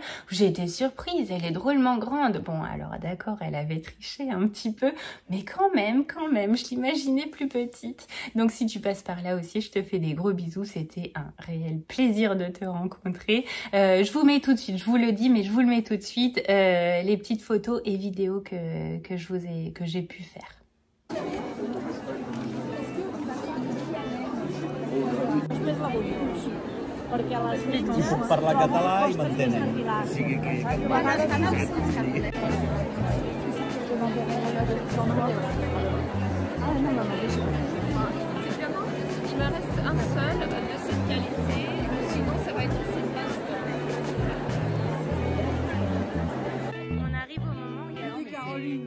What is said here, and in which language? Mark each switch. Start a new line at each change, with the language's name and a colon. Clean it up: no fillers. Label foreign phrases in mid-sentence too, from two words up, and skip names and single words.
French: J'ai été surprise, elle est drôlement grande. Bon, alors d'accord, elle avait triché un petit peu, mais quand même, je l'imaginais plus petite. Donc si tu passes par là aussi, je te fais des gros bisous. C'était un réel plaisir de te rencontrer. Je vous mets tout de suite, je vous le dis, mais je vous le mets tout de suite, les petites photos et vidéos que j'ai pu faire.
Catalan: Si puc parlar català i m'entenen. O sigui que...
French: Il me reste un seul de cette qualité, sinon ça va être assez vaste. On arrive au moment où il y a Caroline.